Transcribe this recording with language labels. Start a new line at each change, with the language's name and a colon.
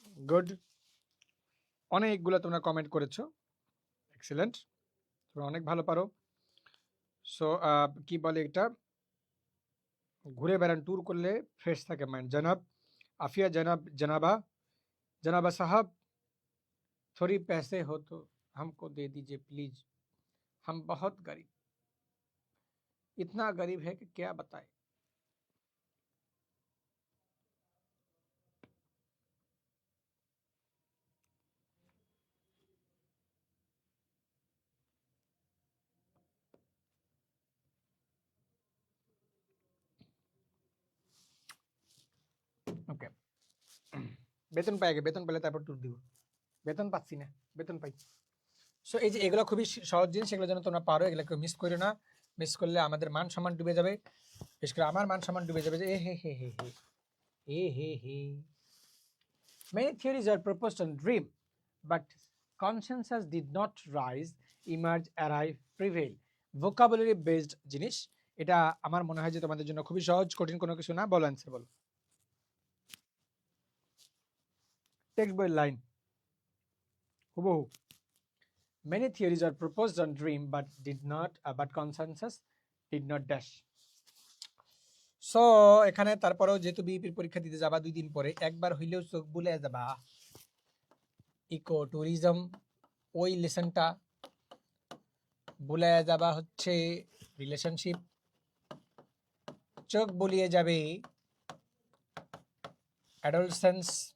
Bangla: Good, অনেকগুলো তোমরা comment করেছো, এক্সেলেন্ট, তোমরা অনেক ভালো পারো। সো কি বলে এটা, ঘুরে বেড়ান, ট্যুর করলে ফ্রেশ থাকে মাইন্ড। জনাব আফিয়া, জনাব জনাবা,
Hindi: जनाबा साहब थोड़ी पैसे हो तो हमको दे दीजिए प्लीज, हम बहुत गरीब, इतना गरीब है कि क्या बताए।
Bangla: ওকে, বেতন পাই আগে, বেতন পেলে তারপর ট্যুর দিব। বেতন পাচ্ছি না, বেতন পাই। সো এই যে এগুলো খুবই সহজ জিনিস, এগুলো যেন তোমরা পারো, এগুলো কেউ মিস করো না। মিস করলে আমাদের মান সম্মান ডুবে যাবে, বিশেষ করে আমার মান সম্মান ডুবে যাবে যে এ হে হে হে হে এ হে হে।
English: Many theories are proposed on dream, but consensus did not rise, emerge, arrive, prevail.
Bangla: vocabulary based জিনিস, এটা আমার মনে হয় যে তোমাদের জন্য খুবই সহজ, কঠিন কোনো কিছু না। বলো অ্যান্সার বলো। টেক্সট বইয়ের লাইন হুবহু।
English: Many theories are proposed on dream, but consensus did not dash.
Bangla: So এখানে তারপরেও যেহেতু বিইপির পরীক্ষা দিতে যাবা 2 দিন পরে, একবার হইলেও চোখ বুলে যাবা ইকো ট্যুরিজম, ওই লেসনটা বুলে যাবা হচ্ছে রিলেশনশিপ, চোখ বুলিয়ে যাবে অ্যাডোলসেন্স,